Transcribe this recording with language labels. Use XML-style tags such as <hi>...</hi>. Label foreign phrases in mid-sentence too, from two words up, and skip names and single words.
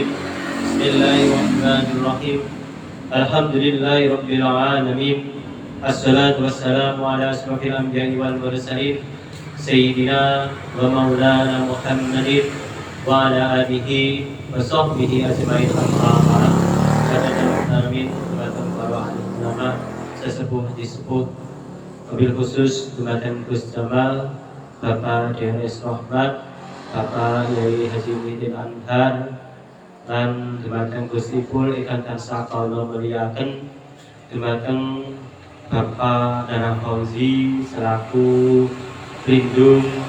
<ar>بسم الله الرحمن الرحيم الحمد لله رب العالمين. الصلاة والسلام على أشرف الأنبياء والمرسلين سيدنا ومولانا محمد وعلى آله وصحبه أجمعين الرحمة. Amin.</ar> <jv>Para ulama sesepuh disepuh,</jv> <ar>وبالخصوص</ar> <jv>Dumateng Gus Jamal, Bapak DRS Rahmat, Bapak Yai Haji Muhyiddin Anhar, dan Dumateng Gus Ipul ikan tansah kaula muliaken, Dumateng Bapak Nana Fauzi selaku pelindung</jv>